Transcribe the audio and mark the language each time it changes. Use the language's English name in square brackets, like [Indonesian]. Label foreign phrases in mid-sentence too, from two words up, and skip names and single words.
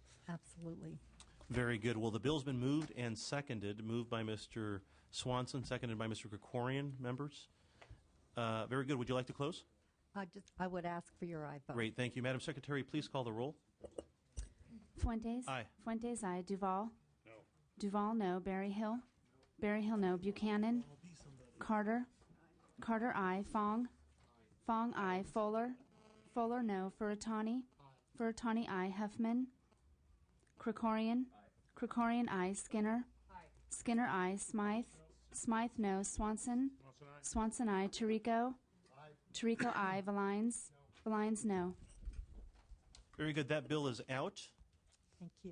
[English] Absolutely. Very good. Well, the bill's been moved and seconded. Moved by Mr. Swanson, seconded by Mr. Krikorian. Members? Very good. Would you like to close? I would ask for your aye vote. Great. Thank you. Madam Secretary, please call the roll. Fuentes? Aye. Fuentes, aye. Duval? No. Duval, no. Berryhill? Berryhill, no. Buchanan? Carter? Carter, aye. Fong? Fong, aye. Fuller? Fuller, no. Furutani? Furutani, aye. Huffman? Krikorian? Krikorian, aye. Skinner? Skinner, aye. Smythe? Smythe, no. Swanson? Swanson, aye. Tirico? Tirico, aye. Valines? Valines, no. Very good. That bill is out. Thank you.